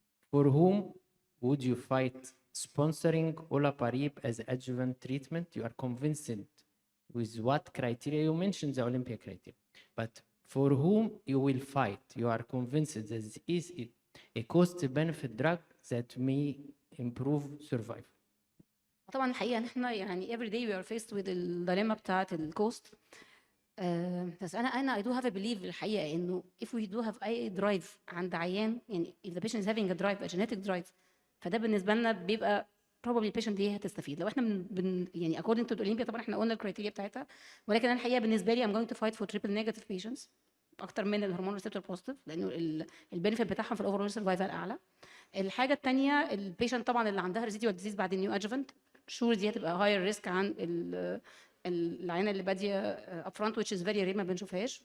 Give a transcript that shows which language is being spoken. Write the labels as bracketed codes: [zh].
[en] For whom would you fight sponsoring olaparib as adjuvant treatment? You are convinced with what criteria? You mentioned the Olympia criteria, but for whom you will fight? You are convinced that this is a cost-benefit drug that may improve survival. [ar] طبعا الحقيقه ان احنا يعني [en] every day we are faced with [ar] الديليما بتاعه الكوست. بس انا [en] I do have a belief [ar] الحقيقه انه if we do have اي درايف عند عيان، يعني [en] if the patient is having a drive a genetic drive، [ar] فده بالنسبه لنا بيبقى probably البيشنت دي هتستفيد. لو احنا يعني according to the Olympia طبعا احنا قلنا الكرايتيريا بتاعتها، ولكن انا الحقيقه بالنسبه لي [en] I'm going to fight for triple negative patients [ar] اكتر من الهرمون ريسبتور بوزيتيف، لانه البنفيت بتاعهم في الاوفرول سرفايفل اعلى. الحاجه الثانيه البيشنت طبعا اللي عندها ريزيدوال ديزيز بعد النيو ادجفنت شور دي هتبقى هاير ريسك عن العينه اللي باديه اب فرونت [en] which is very rare [ar] ما بنشوفهاش.